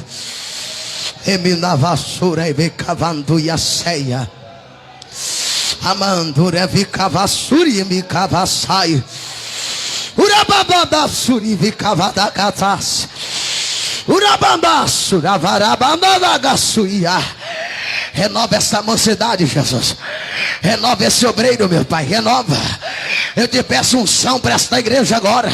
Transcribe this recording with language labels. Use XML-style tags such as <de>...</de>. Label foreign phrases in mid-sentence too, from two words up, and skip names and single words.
<pt>Eminavassura e vicavando yaceia. Amandura vicavassuri me cavassai. Urababadassuri vicavadacatas. Urabandassura varabandagaçuia. Renova essa mocidade, Jesus. Renova esse obreiro, meu Pai, renova. Eu te peço unção para esta igreja agora.</pt>